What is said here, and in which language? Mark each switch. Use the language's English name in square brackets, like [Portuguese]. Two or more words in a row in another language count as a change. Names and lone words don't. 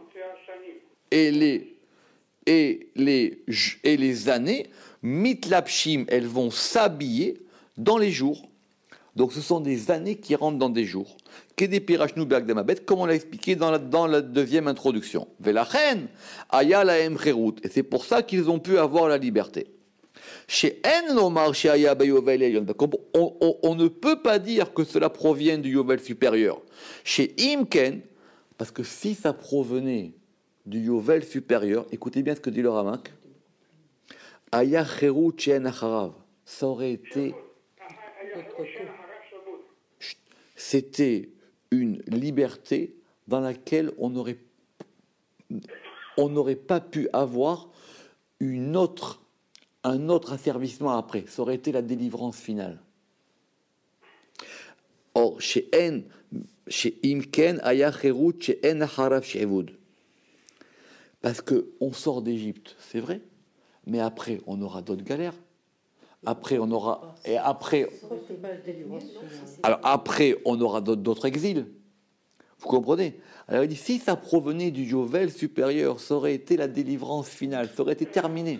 [French] Et les années, mitlapshim, elles vont s'habiller dans les jours. Donc ce sont des années qui rentrent dans des jours. [Hebrew] כדפירשנו בהקדמה ב, [French] comme on l'a expliqué dans la deuxième introduction. [Hebrew] ולכן, היה להם חירות. [French] Et c'est pour ça qu'ils ont pu avoir la liberté. [Hebrew] שאין לומר שהיה ביובל עליון. [French] On ne peut pas dire que cela provient du yovel supérieur. [Hebrew] שאם כן, [French] parce que si ça provenait du Yovel supérieur, écoutez bien ce que dit le Ramak. [Hebrew] היה חירות שאין אחריו. [French] Ça aurait été. C'était une liberté dans laquelle on n'aurait pas pu avoir un autre asservissement après. Ça aurait été la délivrance finale. [Hebrew] Or, שאם כן, היה חירות שאין אחריו שעבוד. [French] Parce qu'on sort d'Égypte, c'est vrai, mais après, on aura d'autres galères. Après, on aura... Et après... Alors, après, on aura d'autres exils. Vous comprenez? Alors, il dit, si ça provenait du Yovel supérieur, ça aurait été la délivrance finale, ça aurait été terminé.